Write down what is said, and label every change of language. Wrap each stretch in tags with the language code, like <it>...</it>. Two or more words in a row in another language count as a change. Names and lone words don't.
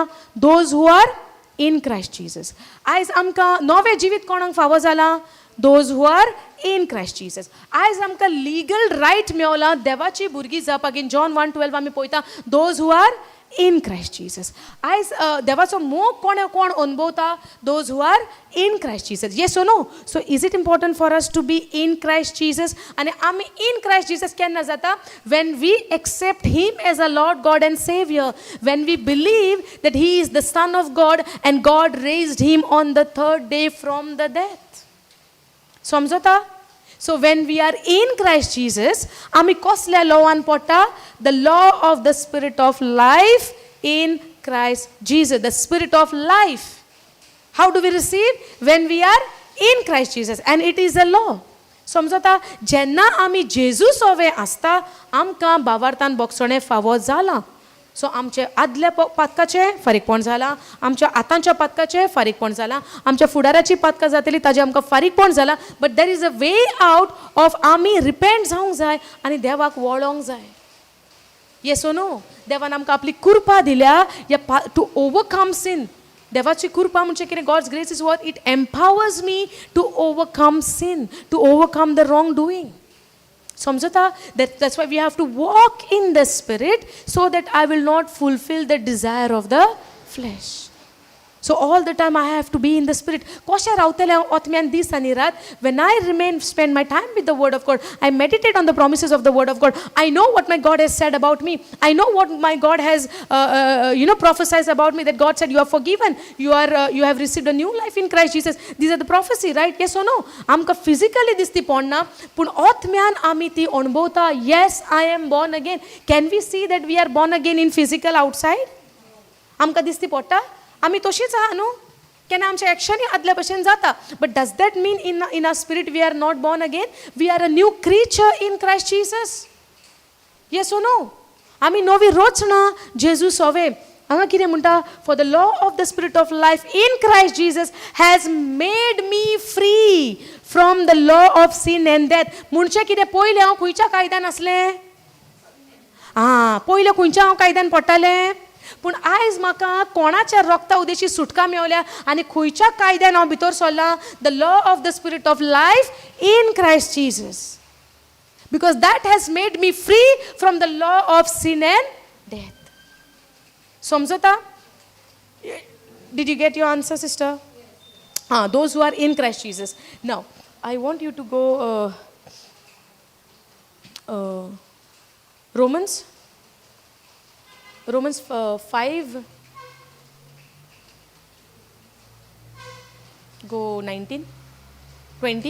<en>those who are in Christ Jesus.</en> <kok>आयज आमकां नवें जिवीत कोणाक फावो जालां?</kok> <en>those who are in Christ Jesus.</en> <kok>आयज आमकां</kok> <en>legal right</en> <kok>मेवला देवाची भुरगीं जावपाक.</kok> <en>in John 1:12</en> <kok>आमी पळयता</kok> <en>those who are in Christ Jesus.</en> <kok>आयज देवाचो मोग कोण अनुभवता?</kok> <en>those who are in Christ Jesus. yes or no? so is it important for us to be in Christ Jesus?</en> <kok>आनी आमी</kok> <en>in Christ Jesus</en> <kok>केन्ना जाता?</kok> <en>when we accept him as a Lord God and saviour. when we believe that he is the son of God and God raised him on the 3rd day from the death. समजता? So when we are in Christ Jesus,</en> <kok>आमी कसल्या लॉवान पडटा?</kok> <en>The law of the spirit of life in Christ Jesus. The spirit of life. How do we receive? When we are in Christ Jesus, and it is a law.</en> <kok>समजता? जेन्ना आमी जेजू सोवे आसता आमकां भावार्थान बोगसोणें फावो जाला. सो आमचे आदल्या पातकाचें फारीकपण जालां, आमच्या आतांच्या पातकाचें फारीकपण जालां, आमच्या फुडाराची पातकां जातली ताजें आमकां फारीकपण जालां.</kok> <en>but there is a way out of</en> <kok>आमी रिपेंट जावंक जाय आनी देवाक वळोंक जाय.</kok> <en>yes or no?</en> <kok>देवान आमकां आपली कृपा दिल्या</kok> <en>to overcome sin.</en> <kok>देवाची कृपा म्हणजे कितें?</kok> <en>God's grace is what? it empowers me to overcome sin, to overcome the wrong doing.</en> <kok>समजता?</kok> <en>That's why we have to walk in the spirit so that I will not fulfill the desire of the flesh. So all the time I have to be in the spirit.</en> <kok>कशें रावतलें हांव ओतम्यान दीस आनी रात?</kok> <en>When I spend my time with the word of God, I meditate on the promises of the word of God. I know what my God has said about me. I know what my God has prophesied about me, that God said you are forgiven, you have received a new life in Christ Jesus. These are the prophecy, right? Yes or no?</en> <kok>आमकां फिजिकली दिसती पडना पूण ओतम्यान आमी ती अणभवता.</kok> <en>Yes, I am born again. Can we see that we are born again in physical outside?</en> <kok>आमकां दिसती पडटा? आमी तशींच आहा न्हू? केन्ना आमच्या एक्शनी आदल्या भशेन जाता.</kok> <en>but does that mean in our spirit we are not born again? we are a new creature in Christ Jesus. yes or no?</en> <kok>आमी नवी रचना जेजू सोवे. हांगा कितें म्हणटा?</kok> <en>for the law of the spirit of life in Christ Jesus has made me free from the law of sin and death.</en> <kok>म्हणचे कितें? पयलीं हांव खंयच्या कायद्यान आसलें? पयलीं खंयच्या हांव कायद्यान पडटालें? पूण आयज म्हाका कोणाच्या रक्ता उदेची सुटका मेवल्या आनी खंयच्या कायद्यान हांव भितर सरलां</kok> <en>the law of the spirit of life in Christ Jesus because that has made me free from the law of sin and death.</en> <kok>समजता?</kok> <en>Did you get your answer, sister? Those who are in Christ Jesus. Now, I want you to go Romans 5, go 19, 20.</en>